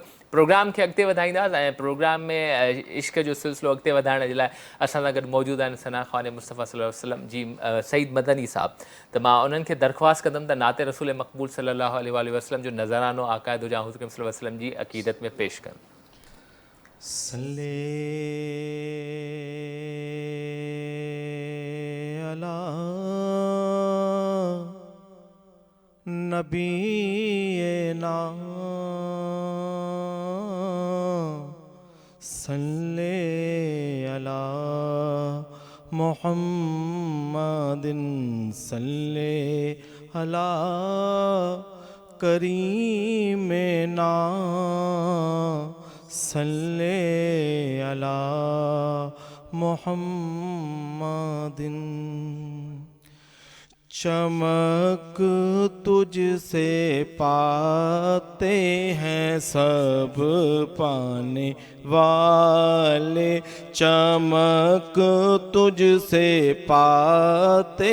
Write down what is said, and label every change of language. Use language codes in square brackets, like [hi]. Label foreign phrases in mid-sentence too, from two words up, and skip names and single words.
[sd] प्रोग्राम खे अॻिते वधाईंदासीं ऐं प्रोग्राम में इश्क जो सिलसिलो अॻिते वधाइण जे लाइ असां सां गॾु मौजूदु आहिनि सना ख़ान मुस्तफ़ा [ar] صلى الله عليه وسلم [sd] जी सईद मदनी साहब। त मां उन्हनि खे दरख़्वास्त कंदुमि त नाते रसूल मक़बूल [ar] صلى الله عليه وسلم [sd] जो नज़रानो आक़ाए दो जहां हुज़ूर [ar] صلى الله عليه وسلم [sd] जी अक़ीदत में पेश कनि। [ar] صل على نبينا صل على محمد صل على كريمنا صل على محمد. [ur] چمک تجھ سے پاتے ہیں سب پانے والے، چمک تجھ سے پاتے